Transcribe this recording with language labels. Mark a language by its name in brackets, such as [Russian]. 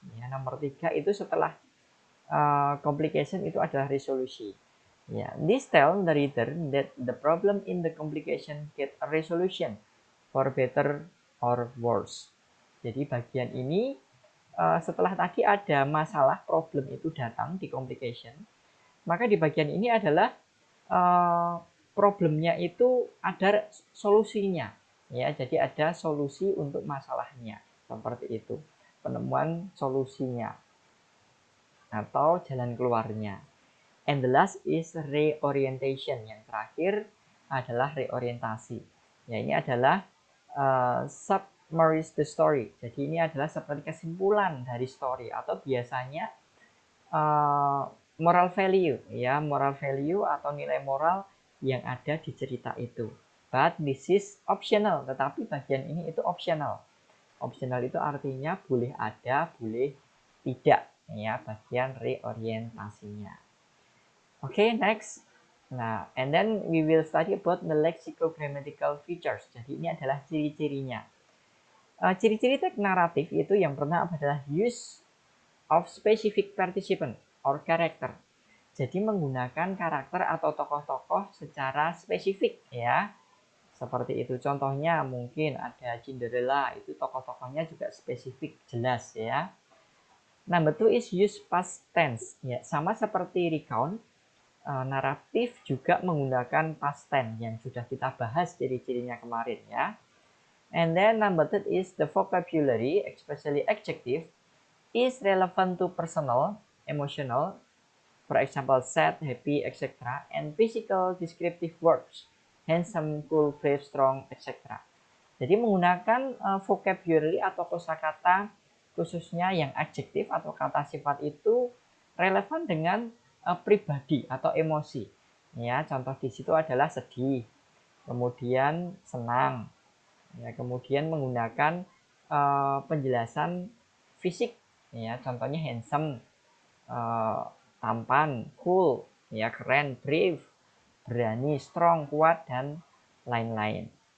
[Indonesian] Ya, nomor 3 itu setelah complication itu adalah resolusi. [English] Ya, this tell the reader that the problem in the complication get a resolution for better or worse. [Indonesian] Jadi bagian ini setelah tadi ada masalah problem itu datang di complication, maka di bagian ini adalah problemnya itu ada solusinya. Ya, jadi ada solusi untuk masalahnya. Seperti itu. Penemuan solusinya atau jalan keluarnya. [English] And the last is reorientation. [Indonesian] Yang terakhir adalah reorientasi. Ya, ini adalah [English] summarize the story. [Indonesian] Jadi ini adalah seperti kesimpulan dari story atau biasanya moral value, ya, moral value atau nilai moral yang ada di cerita itu. [English] But this is optional, [Indonesian] tetapi bagian ini itu optional. Optional itu artinya boleh ada, boleh tidak, ya, bagian reorientasinya. [English] Okay, next. Nah, and then we will study about the lexicogrammatical features. [Indonesian] Jadi ini adalah ciri-cirinya. Ciri-ciri teks naratif itu yang pertama adalah [English] use of specific participant or character. [Indonesian] Jadi menggunakan karakter atau tokoh-tokoh secara spesifik, ya. Seperti itu. Contohnya mungkin ada Cinderella, itu tokoh-tokohnya juga spesifik, jelas, ya. [English] Number 2 is use past tense. [Indonesian] Ya, sama seperti recount, naratif juga menggunakan past tense yang sudah kita bahas ciri-cirinya kemarin, ya. [English] And then number 3 is the vocabulary, especially adjective, is relevant to personal, emotional, for example sad, happy, etc. and physical descriptive words, handsome, cool, brave, strong, etc. [Indonesian] Jadi menggunakan vocabulary atau kosakata khususnya yang adjektif atau kata sifat itu relevan dengan pribadi atau emosi. Ya, contoh di situ adalah sedih, kemudian senang, ya, kemudian menggunakan penjelasan fisik, ya, contohnya handsome, tampan, cool, ya, keren, brave, berani, strong, kuat, dan lain-lain.